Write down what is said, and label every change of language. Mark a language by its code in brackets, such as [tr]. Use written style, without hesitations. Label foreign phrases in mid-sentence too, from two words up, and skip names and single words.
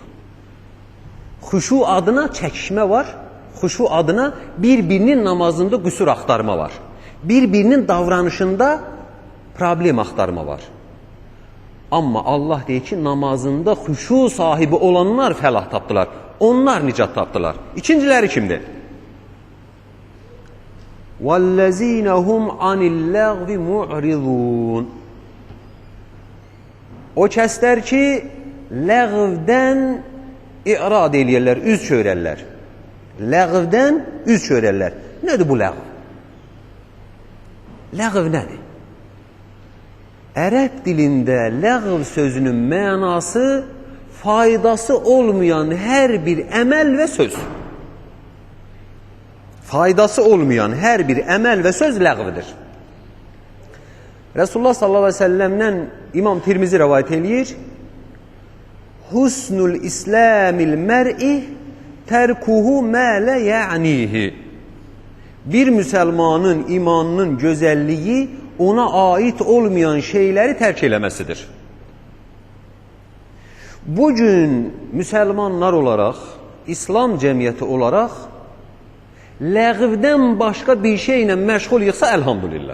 [az] Xuşu adına çəkişmə var, xuşu adına bir-birinin namazında qüsur axtarma var. Bir-birinin davranışında problem axtarma var. Amma Allah deyir ki, namazında xuşu sahibi olanlar fəlah tapdılar. Onlar nicat tapdılar. İkinciləri kimdir? [ar] وَالَّذ۪ينَ هُمْ عَنِ اللَّغْوِ مُعْرِضُونَ [az] O kəslər ki, ləğvdən irad eləyərlər, üz çörərlər. Ləğvdən üz çörərlər. Nədir bu ləğv? Ləğv nədir? Ərəb dilində ləğv sözünün mənası faydası olmayan hər bir əməl və söz. Faydası olmayan hər bir əməl və söz ləğvdir. Resulullah [ar] صلى الله عليه وسلم [az] İmam Tirmizi rivayet eləyir. [ar] حسن إسلام المرء تركه ما لا يعنيه. [az] Bir müsəlmanın imanının gözəlliyi ona ait olmayan şeyləri tərk eləməsidir. Bugün müsəlmanlar olaraq, İslam cəmiyyəti olaraq ləğvdən başqa bir şeylə məşğul yıxsa elhamdülillah.